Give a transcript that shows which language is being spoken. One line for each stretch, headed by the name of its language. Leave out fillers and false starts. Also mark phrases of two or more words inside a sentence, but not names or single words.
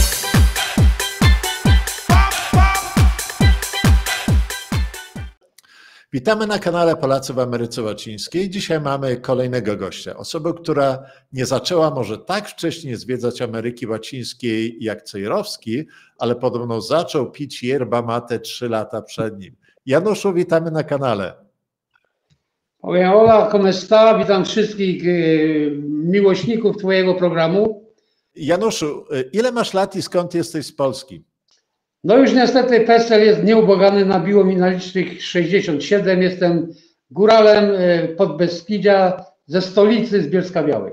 Polish: Witamy na kanale Polacy w Ameryce Łacińskiej. Dzisiaj mamy kolejnego gościa. Osobę, która nie zaczęła może tak wcześnie zwiedzać Ameryki Łacińskiej jak Cejrowski, ale podobno zaczął pić yerba mate 3 lata przed nim. Januszu, witamy na kanale.
Spanish: Hola, ¿cómo está?
Polish: Witam wszystkich miłośników twojego programu. Januszu, ile masz lat i skąd jesteś z Polski? No już niestety PESEL jest nieubłagany, nabiło mi na licznych 67. Jestem góralem Podbeskidzia, ze stolicy, z Bielska-Białej.